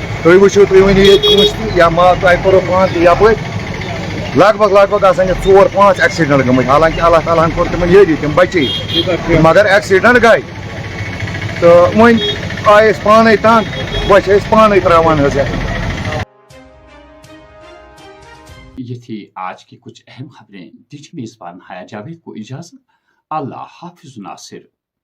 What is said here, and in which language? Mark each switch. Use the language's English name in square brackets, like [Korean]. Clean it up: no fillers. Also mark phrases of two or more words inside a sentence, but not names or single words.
[Kashmiri] تُہۍ وٕچھِو تُہۍ ؤنِو ییٚتہِ کٲنٛسہِ تہِ یا ما تۄہہِ کوٚرُو پانہٕ تہِ یَپٲرۍ لگ بگ آسان یہِ 4-5 ایکسیڈنٹ گٔمٕتۍ حالانکہِ اللہ تعالیٰ ہن کوٚر تِمن یٲری تِم بچے مگر ایکسیڈنٹ گٔے تہٕ وۄنۍ آیہِ أسۍ پانے تنگ وۄنۍ چھِ أسۍ پانے تراوان حظ [Urdu] یہ تھی آج کی کچھ اہم خبریں. دیجیے میزبان حیا جاوید کو اجازت. اللہ حافظ ناصر.